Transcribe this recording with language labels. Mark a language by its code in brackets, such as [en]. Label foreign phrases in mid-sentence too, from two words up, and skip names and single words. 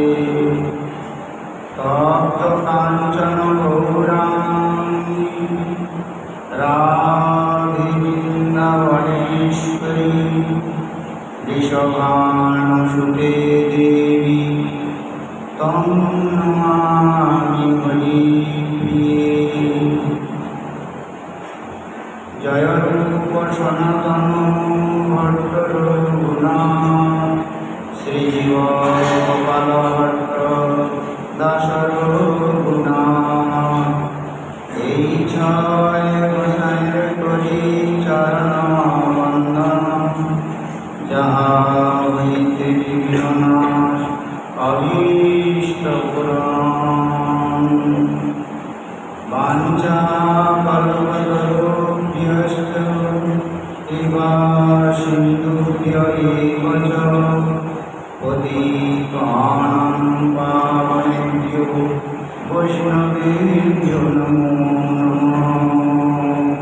[sa] तप्त काञ्चन गौराङ्गी राधे वृन्दावनेश्वरी वृषभानुसुते देवी तं नमामि हरिप्रिये। जय रूप सनातन भट्ट रघुनाथ श्रीजीव गोपाल भट्ट दास रघुनाथ। [bn] এই ছয় গোসাইয়ের করি চরণ বন্দন, যাহা হইতে বিঘ্ননাশ অভীষ্ট পূরণ। [sa] বাঞ্ছা কল্পতরুভ্যশ্চ কৃপা সিন্ধুভ্য এব চ পতিতানাং পাবনেভ্যো বৈষ্ণবেভ্যো নমো নমঃ।